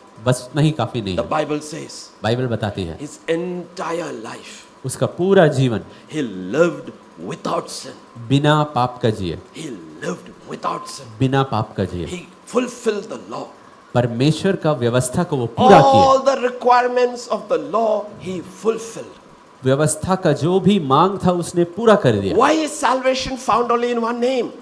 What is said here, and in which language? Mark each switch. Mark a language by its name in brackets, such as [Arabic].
[Hindi] बस उतना ही काफी नहीं [English] The [Hindi] है। [English] Bible says [Hindi] बाइबल बताती है [English] his entire life [Hindi] उसका पूरा जीवन [English] he lived without sin. [Hindi] बिना पाप का जिए, [English] He lived without sin. [Hindi] बिना पाप का जिए, [English] He fulfilled the law. [Hindi] परमेश्वर का व्यवस्था को वो पूरा किया। [English] All the requirements of the law he fulfilled. [Hindi] व्यवस्था का जो भी मांग था उसने पूरा कर दिया। [English] Why is salvation found only in one name?